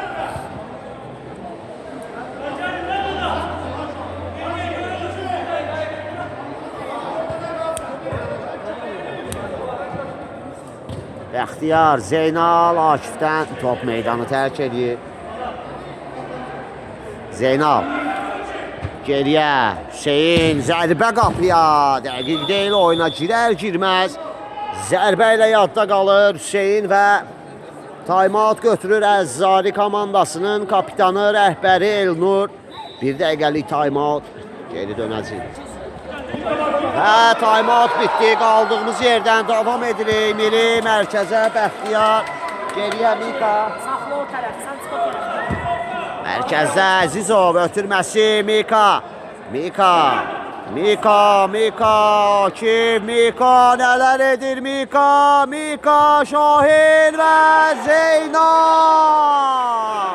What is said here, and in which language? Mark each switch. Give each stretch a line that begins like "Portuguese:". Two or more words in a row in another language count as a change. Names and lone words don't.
Azerbaijani: Bəxtiyar, Zeynal, Akifdən top meydanı tərk edir. Zeynal. Geriyə, Hüseyin, zərbə qapıya. Dəqiq deyil, oyuna girər-girməz. Zərbə ilə yadda qalır Hüseyin və time-out götürür Əzzari komandasının kapitanı, rəhbəri Elnur. Bir dəqiqəlik time-out geri dönəcək. Time-out bitdi. Qaldığımız yerdən davam edirik. Miri mərkəzə, Bəxtiyar. Geriyə Mika. Mərkəzdə Əzizov, ötürməsi Mika. Akif, nələr edir Mika, Şahin və Zeynal.